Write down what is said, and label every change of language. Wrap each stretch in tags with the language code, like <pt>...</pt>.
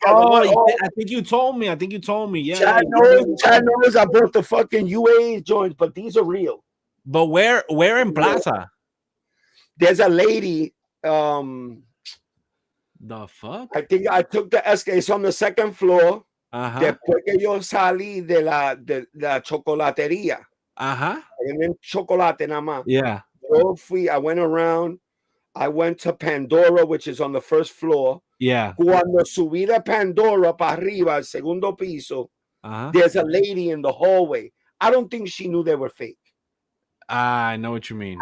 <en>I think you told me. Yeah. Chad knows I bought the fucking UAs joints, but these are real. But where in Plaza? There's a lady. The fuck? I think I took the escalator. It's on the 2nd floor.</en> <es>Después que yo salí de la chocolatería. En chocolate nada más.</es> <en>Yeah. I went around. I went to Pandora, which is on the 1st floor. Yeah.</en> <es>Cuando subí de Pandora para arriba, el segundo piso,</es> <en>there's a lady in the hallway. I don't think she knew they were fake. I know what you mean.</en>